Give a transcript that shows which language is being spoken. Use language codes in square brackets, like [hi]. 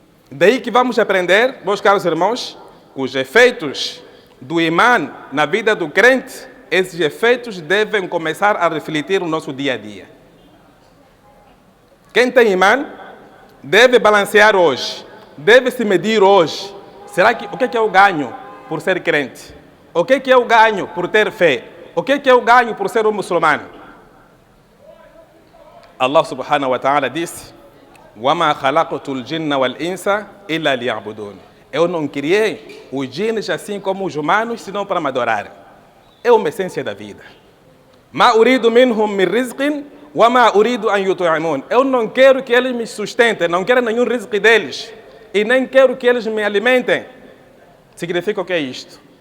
[pt] Daí que vamos aprender, meus caros irmãos, os efeitos do imã na vida do crente, esses efeitos devem começar a refletir no nosso dia a dia. Quem tem imã deve balancear hoje, deve se medir hoje. Será que o que é eu ganho por ser crente? O que é eu ganho por ter fé? O que é eu ganho por ser um muçulmano? [ar] Allah subhanahu wa ta'ala disse: وَمَا خَلَقْتُ الْجِنَّ وَالْإِنسَ إِلَّا لِيَعْبُدُونَ. [pt] Eu não criei os jines assim como os humanos, senão para me adorar. É uma essência da vida. [ar] مَا أُرِيدُ مِنْهُمْ مِنْ رِزْقٍ وَمَا أُرِيدُ أَنْ يُطْعِمُونَ. [pt] Eu não quero que eles me sustentem, não quero nenhum rizqui deles. E nem quero que eles me alimentem. Significa o que é isto?